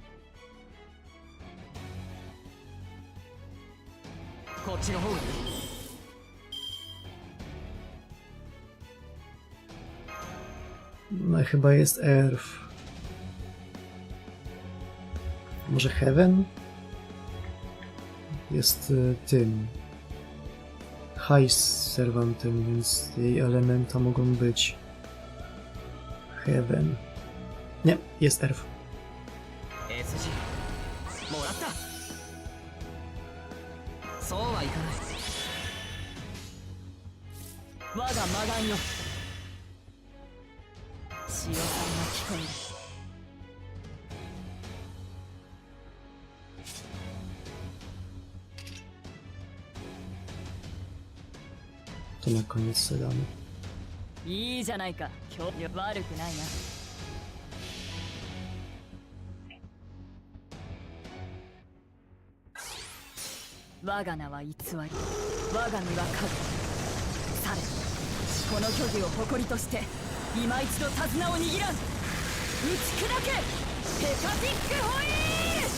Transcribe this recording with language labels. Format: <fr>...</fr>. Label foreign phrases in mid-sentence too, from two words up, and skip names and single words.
<pl>No chyba jest Earth. Może Heaven? jest tym</pl> <en>high servantem,</en> <pl>więc jej elementa mogą być heaven. Nie, jest earth.</pl> <ja>エース G もらった。そうはいかない。我が魔眼よ、潮さんが聞こえる。</ja> <pl>To na koniec sedamy.</pl> <ja>いいじゃないか。今日悪くないな。我が名は偽り、我が身は影。され、この虚偽を誇りとして今一度手綱を握らん。打ち砕けヘパティックホイール。</ja>